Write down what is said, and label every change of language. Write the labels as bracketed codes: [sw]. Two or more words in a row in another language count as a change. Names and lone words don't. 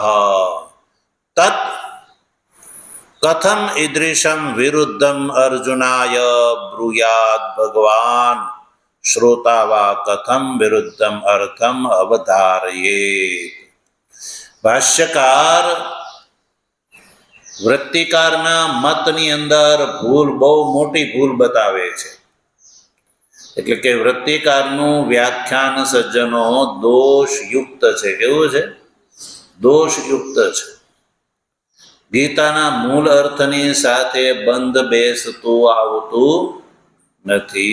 [sa] तत् कथम ईदृशं विरुद्धम अर्जुनाय ब्रूयात् भगवान् श्रोता वा कथम विरुद्धम अर्थम अवधारयेत्। [gu] ભાષ્યકાર વૃત્તિકારના મતની અંદર ભૂલ બહુ મોટી ભૂલ બતાવે છે। એટલે કે વૃત્તિકારનું વ્યાખ્યાન સજ્જનો દોષયુક્ત છે। કેવું છે? દોષયુક્ત છે। ગીતાના મૂળ અર્થની સાથે બંધ બેસતું આવતું નથી।